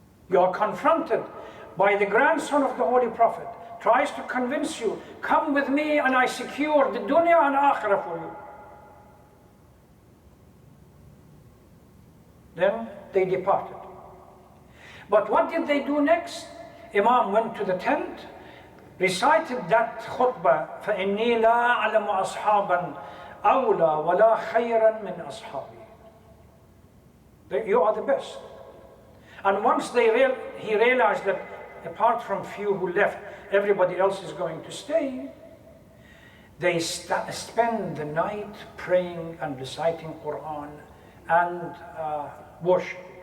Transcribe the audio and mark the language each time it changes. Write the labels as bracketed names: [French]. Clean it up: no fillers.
[English] You are confronted by the grandson of the Holy Prophet, tries to convince you, come with me and I secure the dunya and akhirah for you. Then they departed. But what did they do next? Imam went to the tent, recited that khutbah, [Arabic] فَإِنِّي لَا أَعْلَمُ أَصْحَابًا أَوْلَى وَلَا خَيْرًا مِنْ أَصْحَابِي. [English] You are the best. And once he realized that apart from few who left, everybody else is going to stay, they spend the night praying and reciting Quran and worship.